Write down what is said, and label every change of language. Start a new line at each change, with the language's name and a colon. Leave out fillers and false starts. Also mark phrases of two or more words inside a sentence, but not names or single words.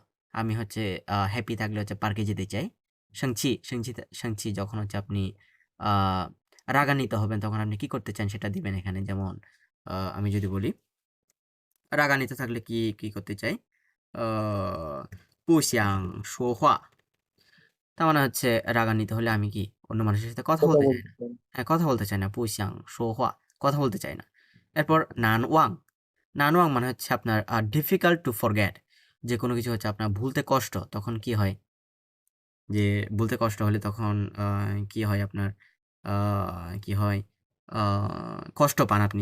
Bangla: আমি হচ্ছে হ্যাপি থাকলে হচ্ছে পার্কে যেতে চাই। সাংছি যখন হচ্ছে আপনি আহ রাগান্বিত হবেন তখন আপনি কি করতে চান সেটা দিবেন এখানে। যেমন আমি যদি বলি রাগান্বিত থাকলে কি কি করতে চাই। আহ
Chinese: 不想说话
Bangla: তার মানে হচ্ছে রাগান্বিত হলে আমি কি অন্য মানুষের সাথে কথা কথা বলতে চাই না। বলতেছেন। হ্যাঁ, কথা বলতে চাই না।
Chinese: 不想说话
Bangla: কথা বলতে চাই না। এরপর নানওয়াং মানে হচ্ছে আপনার
English: difficult to forget,
Bangla: যে কোনো কিছু হচ্ছে আপনার ভুলতে কষ্ট তখন কি হয়। যে ভুলতে কষ্ট হলে তখন কি হয় আপনার কি হয় কষ্ট পান আপনি।